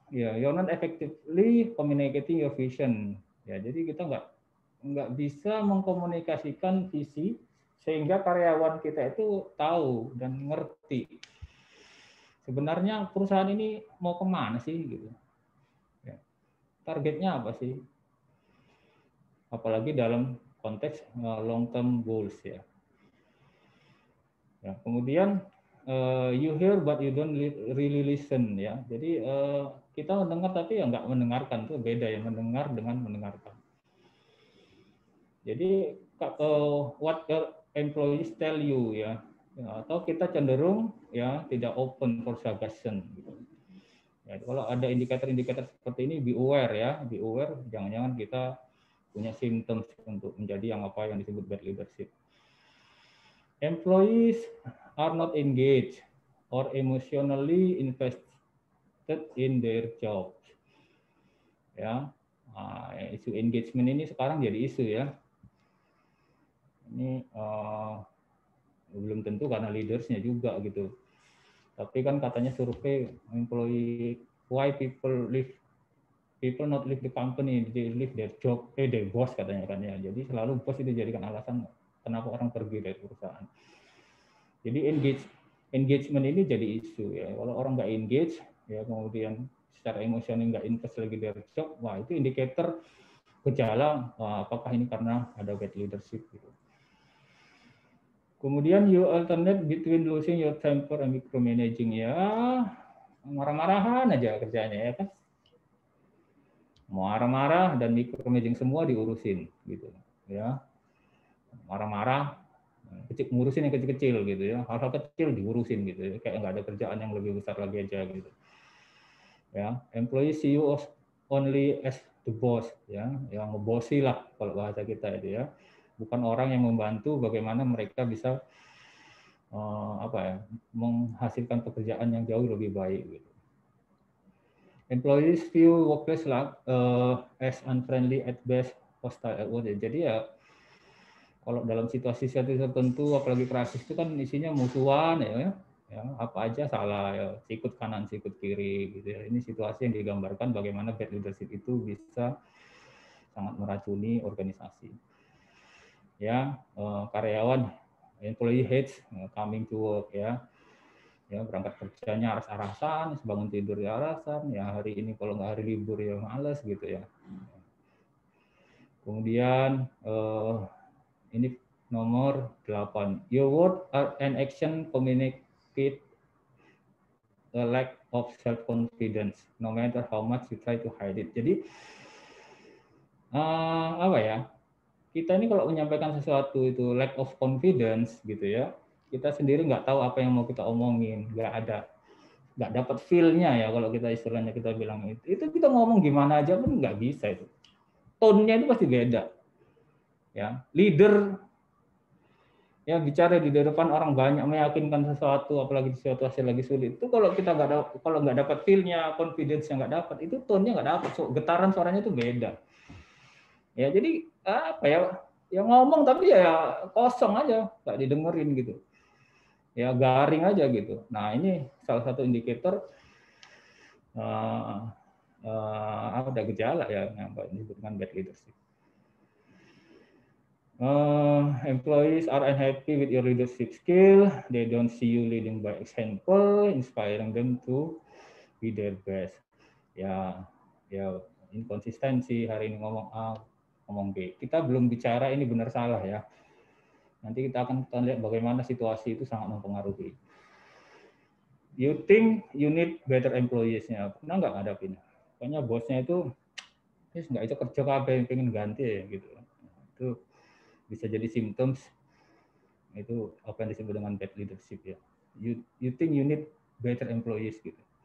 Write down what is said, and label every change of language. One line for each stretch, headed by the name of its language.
English: Ya, you're not effectively communicating your vision.
Indonesian: Ya, jadi kita nggak bisa mengkomunikasikan visi sehingga karyawan kita itu tahu dan ngerti sebenarnya perusahaan ini mau kemana sih gitu. Ya. Targetnya apa sih? Apalagi dalam konteks long term goals ya. Ya, kemudian
English: you hear but you don't really listen ya.
Indonesian: Jadi kita mendengar tapi ya nggak mendengarkan, tuh beda ya, mendengar dengan mendengarkan. Jadi
English: what your employees tell you
Indonesian: ya, atau kita cenderung ya tidak
English: open for suggestion
Indonesian: gitu. Ya, kalau ada indikator-indikator seperti ini,
English: be aware ya, be aware,
Indonesian: jangan-jangan kita punya symptoms untuk menjadi yang apa yang disebut bad leadership.
English: Employees are not engaged or emotionally invested in their jobs.
Indonesian: Ya, isu engagement ini sekarang jadi isu ya. Ini belum tentu karena leadersnya juga gitu. Tapi kan katanya survei employee,
English: why people not leave the company, they leave their job, their boss
Indonesian: katanya kan ya. Jadi selalu bos itu jadikan alasan kenapa orang pergi dari perusahaan. Jadi engagement ini jadi isu ya. Kalau orang nggak engage, ya kemudian secara emosional nggak invest lagi dari job, wah itu indikator gejala apakah ini karena ada bad leadership gitu.
English: Kemudian you alternate between losing your temper and micromanaging ya,
Indonesian: marah-marahan aja kerjanya ya kan. Marah-marah dan micromanaging semua diurusin gitu ya. Marah-marah, ngurusin yang kecil-kecil gitu ya, hal-hal kecil diurusin gitu ya, kayak nggak ada kerjaan yang lebih besar lagi aja gitu ya.
English: Employee see you only as the boss
Indonesian: ya, yang ngebosi lah kalau bahasa kita itu ya, bukan orang yang membantu bagaimana mereka bisa menghasilkan pekerjaan yang jauh lebih baik gitu.
English: Employees view workplace as unfriendly at best, hostile at worst.
Indonesian: Jadi ya kalau dalam situasi tertentu, apalagi krisis itu kan isinya musuhan ya, apa aja salah ya, sikut kanan sikut kiri gitu ya. Ini situasi yang digambarkan bagaimana bad leadership itu bisa sangat meracuni organisasi. Ya, karyawan,
English: employee hates coming to work
Indonesian: ya. Ya, berangkat kerjanya aras-arasan, bangun tidur ya arasan, ya hari ini kalau nggak hari libur ya males gitu ya. Kemudian ini nomor 8.
English: Your word and action communicate a lack of self-confidence, no matter how much you try to hide it.
Indonesian: Jadi apa ya? Kita ini kalau menyampaikan sesuatu itu
English: lack of confidence
Indonesian: gitu ya, kita sendiri nggak tahu apa yang mau kita omongin, nggak dapat feel-nya ya, kalau kita istilahnya kita bilang itu kita ngomong gimana aja pun nggak bisa itu, tone-nya itu pasti beda ya. Leader Ya bicara di depan orang banyak meyakinkan sesuatu, apalagi di situasi lagi sulit. Itu kalau kita nggak dapat feel-nya, confidence-nya nggak dapat, itu tone-nya nggak dapat, getaran suaranya itu beda. Ya jadi apa ya? Ya ngomong tapi ya kosong aja, nggak didengerin gitu. Ya garing aja gitu. Nah ini salah satu indikator ada gejala ya yang disebut dengan bad leadership.
English: Employees are unhappy with your leadership skill. They don't see you leading by example, inspiring them to be their best.
Indonesian: Ya inkonsistensi, hari ini ngomong A, ngomong B. Kita belum bicara ini benar salah ya. Nanti kita akan lihat bagaimana situasi itu sangat mempengaruhi.
English: You think you need better employees-nya?
Indonesian: Pernah nggak ngadapin? Pokoknya bosnya itu nggak itu kerja kabeh, pengen ganti ya gitu. Itu bisa jadi symptoms itu apa yang disebut dengan bad leadership ya.
English: You think you need better employees gitu.